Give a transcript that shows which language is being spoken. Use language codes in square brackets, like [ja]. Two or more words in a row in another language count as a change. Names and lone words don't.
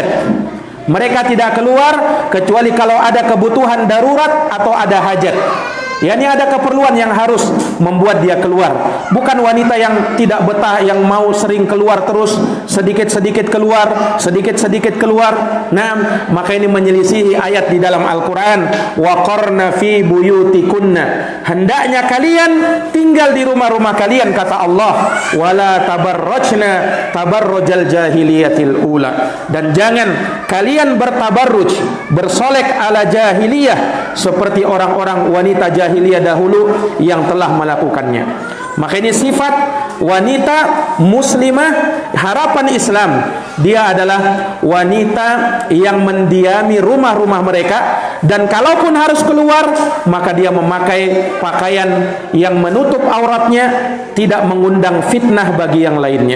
[id] Mereka tidak keluar kecuali kalau ada kebutuhan darurat atau ada hajat. Yani ada keperluan yang harus membuat dia keluar. Bukan wanita yang tidak betah, yang mau sering keluar terus, sedikit-sedikit keluar, sedikit-sedikit keluar. Nah, maka ini menyelisihi ayat di dalam Al-Quran, [ar] وقرن في بيوتكن. [id] Hendaknya kalian tinggal di rumah-rumah kalian, kata Allah, [ar] ولا تبرجن تبرج الجاهلية الأولى. [id] Dan jangan kalian bertabarruj, bersolek ala jahiliyah, seperti orang-orang wanita jahiliyah dahulu yang telah melakukannya. Maka ini sifat wanita muslimah harapan Islam. Dia adalah wanita yang mendiami rumah-rumah mereka, dan kalaupun harus keluar, maka dia memakai pakaian yang menutup auratnya, tidak mengundang fitnah bagi yang lainnya.